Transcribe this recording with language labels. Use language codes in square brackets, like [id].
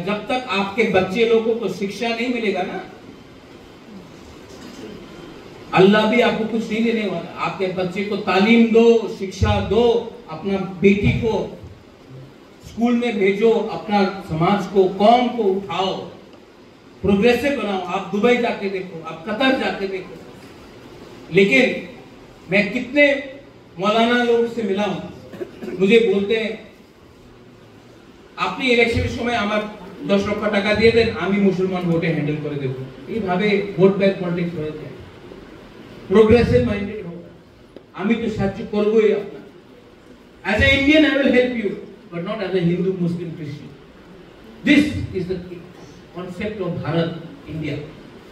[hi] जब तक आपके बच्चे लोगों को शिक्षा नहीं मिलेगा ना, अल्लाह भी आपको कुछ नहीं देने वाला। आपके बच्चे को तालीम दो, शिक्षा दो, अपना बेटी को स्कूल में भेजो, अपना समाज को, कौम को उठाओ, प्रोग्रेसिव बनाओ। आप दुबई जाके देखो, आप कतर जाके देखो। लेकिन मैं कितने मौलाना लोगों से मिला हूं, मुझे बोलते हैं [bn] আপনি ইলেকশনের সময় আমার 10 লক্ষ টাকা দিয়ে দেন, আমি মুসলমান ভোটে হ্যান্ডেল করে দেব। এইভাবে ভোট ব্যাংক পলিটিক্স হয়ে যায়। প্রোগ্রেসিভ মাইন্ডেড হোক, আমি তো সাহায্য করবই আপনার। [en] As an Indian I will help you, but not as a Hindu, Muslim, Christian. This is the concept of Bharat, India.